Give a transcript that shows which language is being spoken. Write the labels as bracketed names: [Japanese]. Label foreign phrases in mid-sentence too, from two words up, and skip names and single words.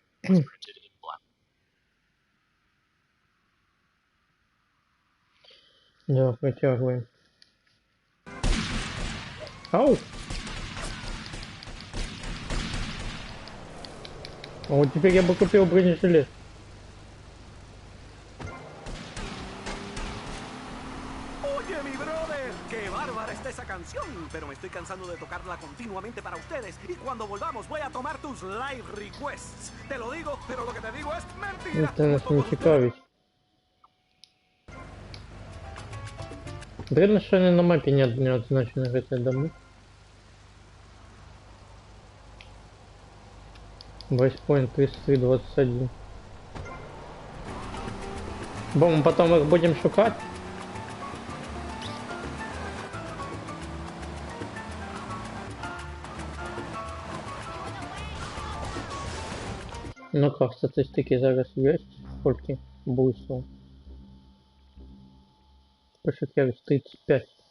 [Russian] Да, притягиваем. Ау! А вот теперь я бы купил бронежилет. [Spanish] Oye, mi brother, qué bárbara está esa canción, pero me estoy cansando de tocarla continuamente para ustedes y cuando volvamos voy a tomar tus [English] live requests. [Spanish] Te lo digo, pero lo que te digo es mentira. [Russian] Это нас не цікавить. [Ukrainian] Дивно, що вони на мапі не відзначені ці доми. Вайспойнт 3321. [Russian] Бо мы потом их будем шукать. Ну как, статистики зараз есть? Сколько буйствов? Пошукаю 35.